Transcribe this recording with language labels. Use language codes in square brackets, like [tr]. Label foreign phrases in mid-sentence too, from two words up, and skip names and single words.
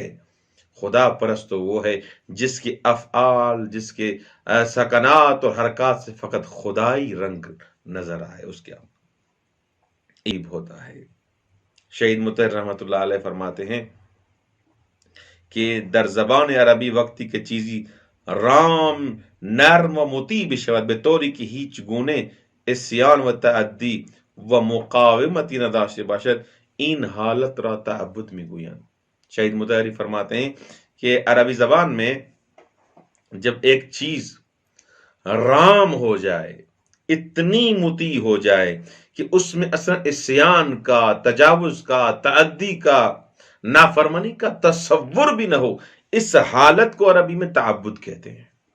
[ur] خدا پرست تو وہ ہے جس کے افعال، جس کے سکنات اور حرکات سے فقط خدائی رنگ نظر آئے، اس کے عیب ہوتا ہے۔ [fa] شہید مطہر رحمۃ اللہ علیہ فرماتے ہیں کہ در زبان عربی وقتی کے چیزی رام نرم و مطیع بشود به طوری که هیچ گونه عصیان و تعدی و مقاومتی نداشته باشد این حالت را تعبد میگویند۔ [ur] شہید مطہری فرماتے ہیں کہ عربی زبان میں جب ایک چیز رام ہو جائے، اتنی مطیع ہو جائے کہ اس میں اصلا عصیان کا، تجاوز کا، تعدی کا، نافرمانی کا تصور بھی نہ ہو، اس حالت کو عربی میں تعبد کہتے ہیں